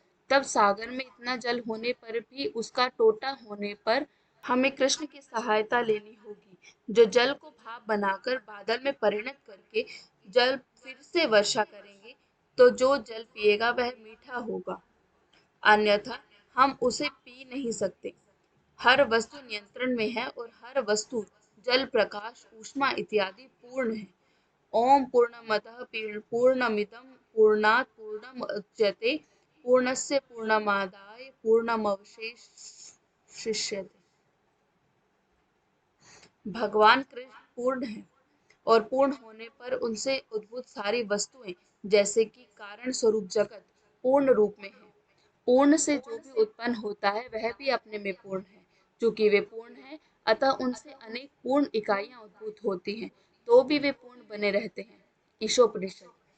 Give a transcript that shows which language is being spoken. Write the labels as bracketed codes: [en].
[hi] तब सागर में इतना जल होने पर भी उसका टोटा होने पर हमें कृष्ण की सहायता लेनी होगी, जो जल को भाप बनाकर बादल में परिणत करके जल फिर से वर्षा करेंगे, तो जो जल पिएगा वह मीठा होगा, अन्यथा हम उसे पी नहीं सकते। हर वस्तु नियंत्रण में है और हर वस्तु जल, प्रकाश, ऊष्मा इत्यादि पूर्ण है। [sa] ओम पूर्णमतः पूर्णमिदं पूर्णात् पूर्णमुदच्यते पूर्णस्य पूर्णमादाय पूर्णमवशिष्यते। [hi] भगवान कृष्ण पूर्ण है और पूर्ण होने पर उनसे उद्भूत सारी वस्तुएं, जैसे कि कारण स्वरूप जगत, पूर्ण रूप में है। पूर्ण से जो भी उत्पन्न होता है वह भी अपने में पूर्ण है। चूंकि वे पूर्ण हैं, अतः उनसे अनेक पूर्ण इकाइयां उद्भूत होती हैं, तो भी वे पूर्ण बने रहते हैं। ईशोपनिषद।